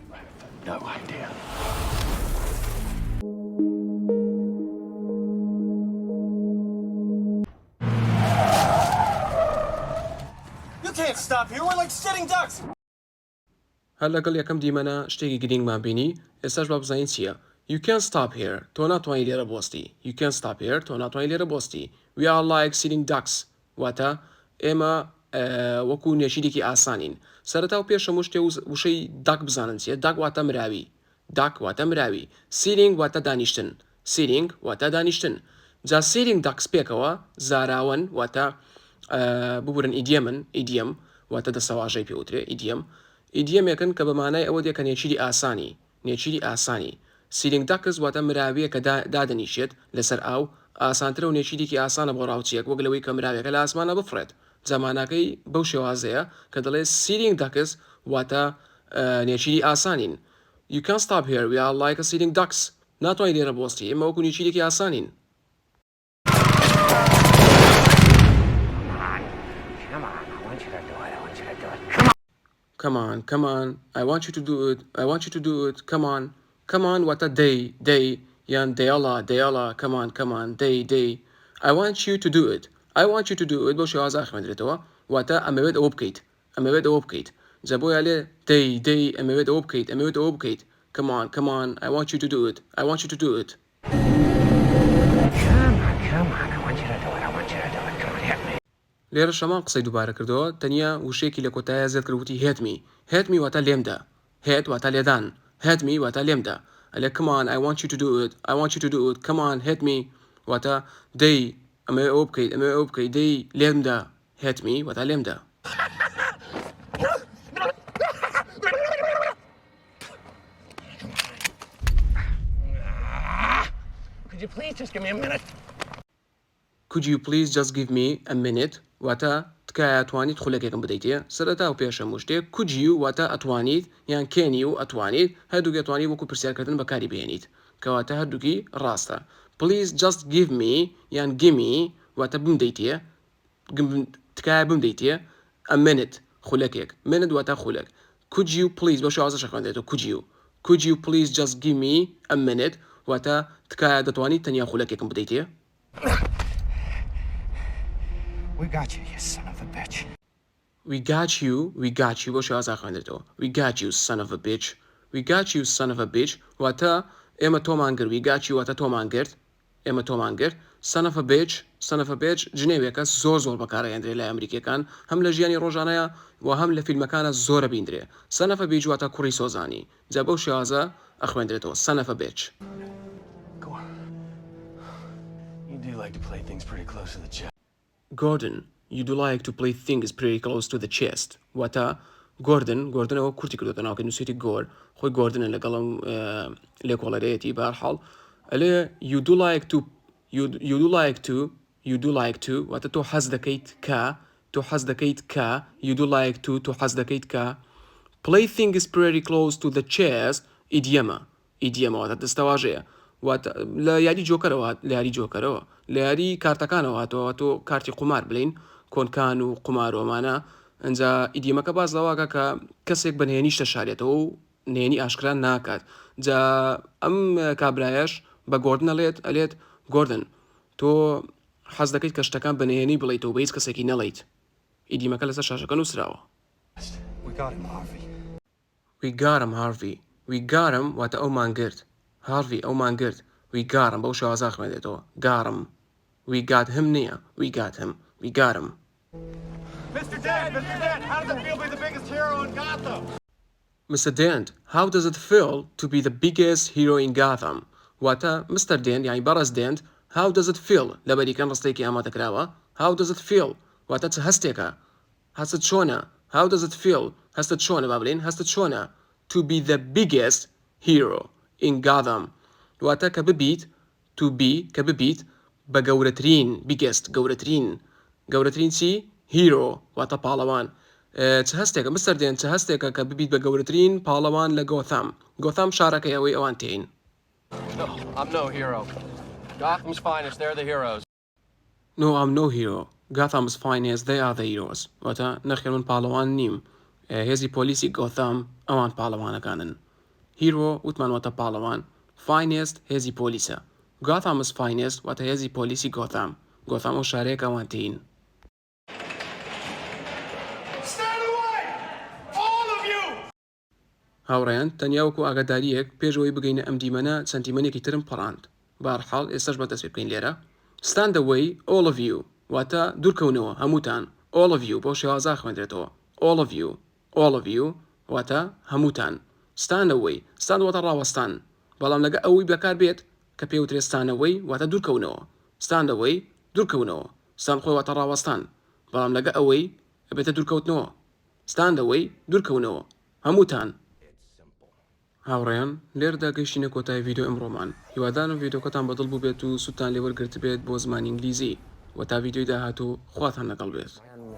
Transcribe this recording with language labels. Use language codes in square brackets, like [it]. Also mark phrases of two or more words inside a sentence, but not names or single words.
[ckb] هەر لەگەڵ یەکەم دیمەنە شتێکی گرنگمان بینی ئێستاش با بزانین چییە. [en] You can't stop here. [ckb] تۆ ناتوانین لێرە بۆستی. [en] You can't stop here. [ckb] تۆ ناتوانین لێرە بۆستی. [en] We are like sitting ducks. [ckb] واتە ئێمە وەکو نێشیدێکی ئاسانین. سەرەتا و پێش هەموو شتێ وشەی داک بزانن چییە. داک واتە مراوی. داک واتە مراوی. Sitting واتە دانیشتن. Sitting واتە دانیشتن. جا [en] sitting ducks [ckb] پێکەوە زاراون واتە ببورن ئیدیەم واتە دەسەواژەی پێوترێ ئیدیەمێکن کە بە مانای ئەوە دێکە نێچیری ئاسانی [en] sitting ducks [ckb] واتە مراویە کە دادەنیشێت لەسەر ئاو ئاسانترە و نێچیرێکی ئاسانە بۆ ڕاوچیەک وەک لەوەی کە مراوێکە لە ئاسمانە بفرێت زەمانەکەی بەو شێوازەیە کە دەڵێ [en] sitting ducks [ckb] واتە نێچیری ئاسانین. [en] You can't stop here. We are like a sitting ducks. [ckb] ناتوانین لێرە بۆستی ئێمە وەکو نێچیرێکی ئاسانین. [en] Come on, I want you to do it, come on, what a day, yan dayala, come on, day, I want you to do it, [ckb] بۆ شێوازە خوێندرێتەوە واتە ئەمەوێت ئەوە بکەیت جەبۆ یالێ day ئەمەوێت ئەوە بکەیت [en] come on, I want you to do it, Come on, I want you to do it, hit me. [ckb] لێرە شەمان قسەی دووبارە کردەوە تەنیا وشەیەکی لە کۆتایە زێت کردوتی [en] hit me [ckb] واتە لێمدا hit واتە لێدان [en] hit me [ckb] واتە لێمدا ئەلێ [en] come on I want you to do it come on hit me [ckb] واتە day ئەمە ئەوە بکەیت day لێمدا [en] hit me [ckb] واتە لێمدا. [en] Could you please just give me a minute? [ckb] واتە تکایە ئەتوانیت خولەکێکم بدەیتێ سەرەتا و پێش هەموو شتێک [en] could you [ckb] واتە ئەتوانیت یان کێنی و ئەتوانیت هەردووک ئەتوانی وەکو پرسیارکردن بەکاری بێنیت کەواتە هەردووکی ڕاستە. [en] Please just give me [ckb] یان gimme واتە بمدەیتێ تکایە بمدەیتێ [en] a minute [ckb] خولەکێک minute واتە خولەک. [en] Could you please [ckb] بۆ شێوازەشە خوێندرێتەوە [en] could you please just give me a minute [ckb] واتە تکایە دەتوانیت تەنیا خولەکێکم بدەیتێ. [en] We got you, you son of a bitch. We got you [ckb] بۆ شێوازە خوێندرێتەوە [en] we got you son of a bitch [ckb] واتە ئێمە تۆمان کرد [en] we got you [ckb] واتە ئێمە تۆمان کرد [en] son of a bitch [ckb] جنێوێکە زۆر بەکارهێنرێ لای ئەمریکیەکان هەم لە ژیانی ڕۆژانەیە و هەم لە فیلمەکانە زۆرە بیندرێ [en] son of a bitch [ckb] واتە کوڕی سۆزانی جا بەو شێوازە ئەخوێندرێتەوە [en] son of a bitch. Gordon, you do like to play things pretty close to the chest. [ckb] واتە گۆردنەوە کورتی کردوتە ناوکە نووسێتی گۆر خۆی گۆردنە لەگەڵم لێکۆڵەرەیەتی بەهەرحاڵ ئەلێ [en] you do like to [ckb] واتە تۆ حەز دەکەیت کە [en] you do like to [ckb] تۆ حەز دەکەیت کە [en] play things pretty close to the chest [ckb] ئیدیەمە واتە دەستەواژەیە واتە لە یاری جۆکەرەوە لە یاری کارتەکانەوە هاتەوە تۆ کارتی قومار بڵین کۆنکان و قومارۆمانە ئەنجا ئیدیەمەکە باز لەواکە کە کەسێک بە نهێنیشتە شارێتەوە و نهێنی ئاشکران ناکات جا ئەم کابرایەش بە گۆردن ئەلێت گۆردن تۆ حەز دەکەیت کە شتەکان بە نهێنی بڵیتەوە بە هیچ کەسێکی نەڵیت ئیدیەمەکە لەسەر شاشەکە نووسراوە. [en] We got him [ckb] واتە ئەومان گرت [en] Harvey [ckb] ئەومان گرت [en] we got him [ckb] بەو شێوازە خوێندێتەوە گارم [en] we got him نییە we got him. Mr. Dent, how does it feel to be the biggest hero in Gotham? Mr. Dent, how does it feel to be the biggest hero in Gotham? [ckb] واتە [en] Mr. Dent [ckb] یعنی بەڕێز Dent [en] how does it feel [ckb] لەبەریکەن ڕستێکی ئامادەکراوە [en] how does it feel [ckb] واتە چ هەستێکە هەستت چۆنە [en] how does it feel [ckb] هەستت چۆنە با بڵێن هەستت چۆنە [en] to be the biggest hero in Gotham [ckb] واتە کە ببیت [en] to be [ckb] کە ببیت بە گەورەترین biggest گەورەترین چی hero واتە پاڵەوان چه هەستێکە مستەر دێن چه هەستێکە کە ببیت بە گەورەترین پاڵەوان لە گۆثام گۆثام شارەکەی ئەوەی ئەوان تێین [en] No, I'm no hero. Gotham's finest, they're the heroes. No, I'm no hero. Gotham's finest, they are the heroes. [ckb] واتە نەخێر من پاڵەوان نیم هێزی پۆلیسی گۆثام ئەوان پاڵەوانەکانن هیرۆ وتمان واتە پاڵەوان finest هێزی پۆلیسە [en] Gotham's finest [ckb] واتە هێزی پۆلیسی گۆثام گۆثام ئەو شارەیەک ئەوان تێین [en] Stand away! All of you! [ckb] هاوڕێیان تەنیا وەکو ئاگاداریەک پێشەوەی بگەینە ئەم دیمەنە چەندیمەنێکی ترم پەڕاند بەهەرحاڵ ئێستاش بەدەست پێ بکەین لێرە [en] stand away all of you [ckb] واتە دوورکەونەوە هەمووتان [en] all of you [ckb] بۆ شێوازا خوێندرێتەوە [en] all of you [ckb] واتە هەمووتان [en] stand away stand واتە [ckb] ڕاوەستان بەڵام لەگە ئەوەی بەکار بێت کە پێوترێ [en] stand away [ckb] واتە دوورکەونەوە [en] stand away [ckb] دوورکەونەوە stand خۆی واتە ڕاوەستان بەڵام لەگە ئەوەی بێتە دوورکەوتنەوە [en] stand away [ckb] دوورکەونەوە هەمووتان هاوڕێیان لێرەدا گەیشتینە کۆتای ڤیدیۆ ئەمڕۆمان هیوادارم ڤیدیۆکەتان بەدڵ بوو بێت و سوودتان لێوەرگرت بێت بۆ زمانی ئینگلیزی و تا ڤیدیۆی داهاتوو خواتان لەگەڵ بێت